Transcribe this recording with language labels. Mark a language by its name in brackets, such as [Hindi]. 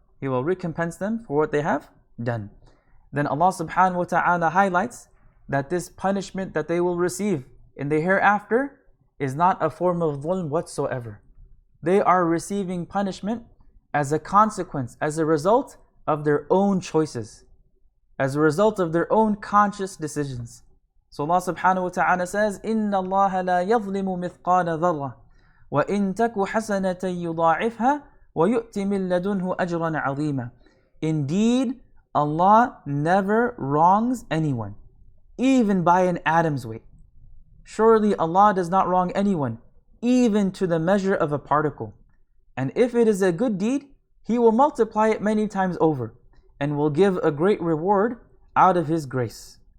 [English] He will recompense them for what they have done. Then Allah subhanahu wa ta'ala highlights that this punishment that they will receive in the hereafter is not a form of dhulm whatsoever. They are receiving punishment as a consequence, as a result of their own choices, as a result of their own conscious decisions. So Allah subhanahu wa ta'ala says, [Arabic] إِنَّ اللَّهَ لَا يَظْلِمُ مِثْقَالَ ذَرَّةٍ وَإِن تَكُ حَسَنَةً يُضَاعِفْهَا وَيُؤْتِ مِن لَدُنْهُ أَجْرًا عَظِيمًا. [English] Indeed, Allah never wrongs anyone, even by an atom's weight. Surely Allah does not wrong anyone, even to the measure of a particle. And if it is a good deed, He will multiply it many times over, and will give a great reward out of His grace.